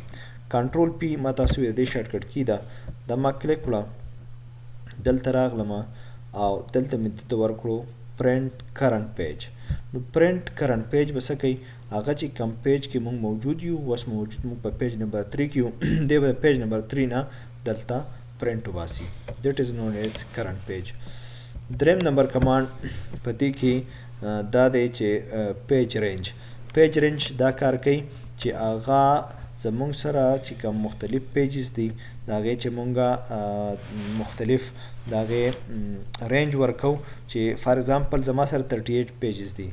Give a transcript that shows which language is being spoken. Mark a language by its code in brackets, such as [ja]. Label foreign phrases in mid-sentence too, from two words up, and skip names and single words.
[en] control P [ps] ما تاسو د دې [en] shortcut key [ps] ده دا ما کلیک کړه دلته راغلم او دلته مې دلته ورکړو [en] print current page. [ps] نو [en] print current page [ps] به څه کوي هغه چې کم پیج کې موږ موجود یو اوس موجود موږ په [en] page number 3 [ps] کې یو دی به [en] page number 3 [ps] نه دلته پرنٹ وباسي. [en] that is known as current page. [ps] دریم نمبر کمانډ په دې کې دا دی چې [en] page range. page range [ps] دا کار کوي چې هغه زمونږ سره چې کوم مختلف پیجز دي د هغې چې مونږه مختلف د هغې رینج ورکو چې [en] for example [ps] زما سره 38 پیجز دي.